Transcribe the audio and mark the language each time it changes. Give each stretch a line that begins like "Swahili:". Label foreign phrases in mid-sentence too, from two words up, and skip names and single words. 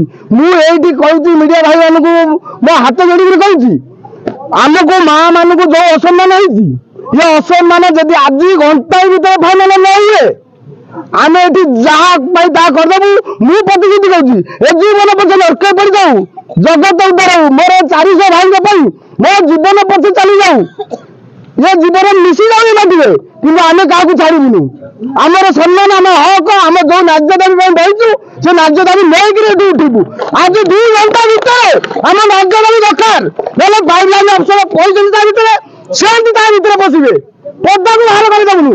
Odia: ମୁଁ ଏଇଠି କହୁଛି ମିଡ଼ିଆ ଭାଇମାନଙ୍କୁ ମୋ ହାତ ଯୋଡ଼ିକିରି କହୁଛି, ଆମକୁ ମାଆ ମାନଙ୍କୁ ଯୋଉ ଅସମ୍ମାନ ହେଇଛି, ଏ ଅସମ୍ମାନ ଯଦି ଆଜି ଘଣ୍ଟାଏ ଭିତରେ ଫାଇନାଲ ନ ହୁଏ ଆମେ ଏଠି ଯାହା ପାଇଁ ତାହା କରିଦେବୁ। ମୁଁ ପ୍ରତିଶ୍ରୁତି କହୁଛି, ଏ ଜୀବନ ପଛେ ଲଟକେଇ ପଡ଼ିଯାଉ, ଜଗତ ଉଦ୍ଧାର ହଉ। ମୋର 400 ଭାଇଙ୍କ ପାଇଁ ମୋ ଜୀବନ ପଛେ ଚାଲିଯାଉ, ଏ ଜୀବନ ମିଶି ଯାଉ ମାଟିଏ, କିନ୍ତୁ ଆମେ କାହାକୁ ଛାଡ଼ିବୁନି। ଆମର ସମ୍ମାନ, ଆମ ହକ, ଆମେ ଯୋଉ ନ୍ୟାଯ୍ୟ ଦାବି ପାଇଁ ବହିଛୁ ସେ ନ୍ୟାଯ୍ୟ ଦାବି ନେଇକିରି ଏଠି ଉଠିବୁ। ଆଜି 2 ଘଣ୍ଟା ଭିତରେ ଆମ ନ୍ୟାଯ୍ୟ ଦାବି ଦରକାର। ନହେଲେ ପାଇପଲାଇନ୍ ଅଫିସର କହିଛନ୍ତି ତା ଭିତରେ, ସେମିତି ତା ଭିତରେ ପଶିବେ, ପଦାକୁ ବାହାର କରିଦେବୁନୁ।